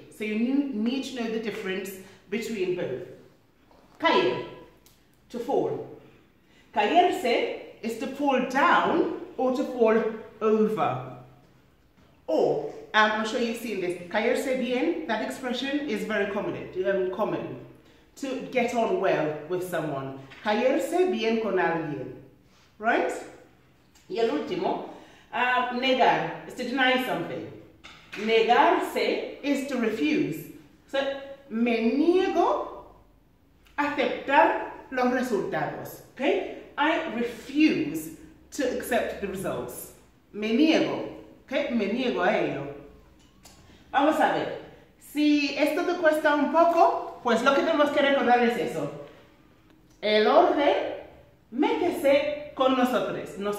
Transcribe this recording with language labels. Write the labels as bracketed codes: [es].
[en] So you need to know the difference between both. Caer, to fall. Caerse is to fall down or to fall over. Or, I'm sure you've seen this, [es] caerse bien, [en] that expression is very common. To get on well with someone. [es] Caerse bien con alguien. Right? Y el último, negar [en] is to deny something. [es] Negarse [en] is to refuse. [es] So, me niego a aceptar los resultados. [en] Okay? I refuse to accept the results. [es] Me niego. Okay? Me niego a ello. Vamos a ver. Si esto te cuesta un poco, pues lo que tenemos que recordar es eso. El orden, métese con nosotros.